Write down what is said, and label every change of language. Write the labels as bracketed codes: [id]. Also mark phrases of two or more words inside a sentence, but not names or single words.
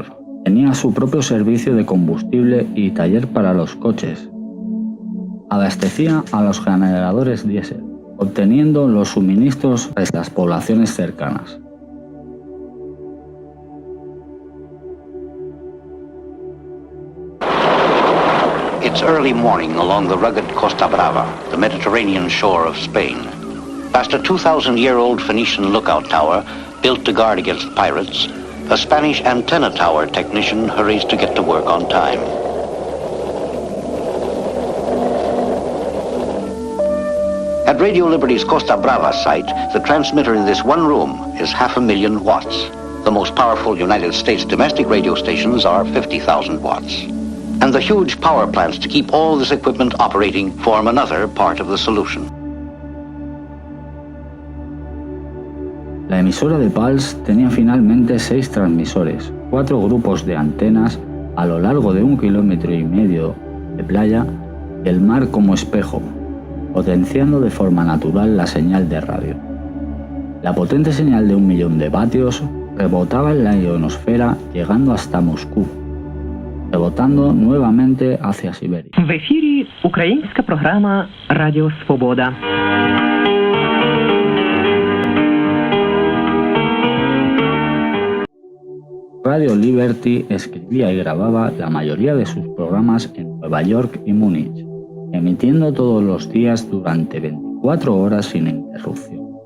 [es] Tenía su propio servicio de combustible y taller para los coches. Abastecía a los generadores diésel, obteniendo los suministros de las poblaciones cercanas. [en] It's early morning along the rugged Costa Brava, the Mediterranean shore of Spain. Past a 2,000-year-old Phoenician lookout tower built to guard against pirates, a Spanish antenna tower technician hurries to get to work on time. At Radio Liberty's Costa Brava site, the transmitter in this one room is 500,000 watts. The most powerful United States domestic radio stations are 50,000 watts. And the huge power plants to keep all this equipment operating form another part of the solution. [es] La emisora de Pulse tenía finalmente 6 transmisores, 4 grupos de antenas a lo largo de 1,5 kilómetros de playa y el mar como espejo, potenciando de forma natural la señal de radio. La potente señal de 1 millón de vatios rebotaba en la ionosfera llegando hasta Moscú, rebotando nuevamente hacia Siberia. [uk] В ефірі українська програма «Радіо Свобода». [es] Radio Liberty escribía y grababa la mayoría de sus programas en Nueva York y Múnich, emitiendo todos los días durante 24 horas sin interrupción.